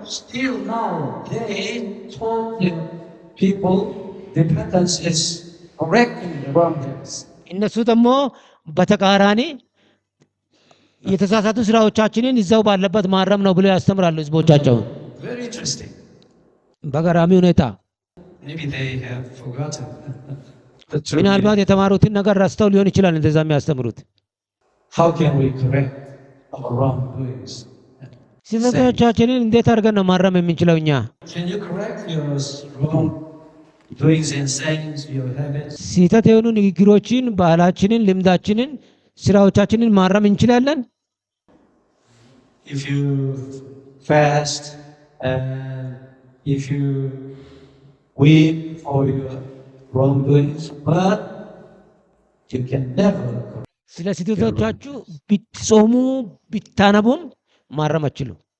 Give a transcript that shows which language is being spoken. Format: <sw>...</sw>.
<en>still now they told the people repentance is correcting the wrong things.</en> <am>እነሱ ደግሞ በተቃራኒ የተሳሳቱ ስራዎቻችንን እዛው ባለበት ማረም ነው ብለው ያስተምራሉ ህዝቦቻቸውን።</am> <en>Very interesting.</en> <am>በገራሚ ሁኔታ</am> <en>Maybe they have forgotten the true</en> <am>ምናልባት</am> <en>meaning.</en> <am>የተማሩትን ነገር ረስተው ሊሆን ይችላል እንደዛ የሚያስተምሩት።</am> <en>How can we correct our wrongdoings?</en> <am>ስህተቶቻችንን እንዴት አድርገን ነው ማረም የምንችለው? እኛ</am> <en>Can you correct your wrongdoings and sayings, your habits?</en> <am>ስህተት የሆኑ ንግግሮችን፣ ባህላችንን፣ ልምዳችንን፣ ስራዎቻችንን ማረም እንችላለን?</am> <en>If you fast And if you weep for your wrongdoings, but you can never.</en> <am>ስለ ስህተቶቻችሁ ብትጾሙ ብታነቡም ማረም አትችሉም።</am>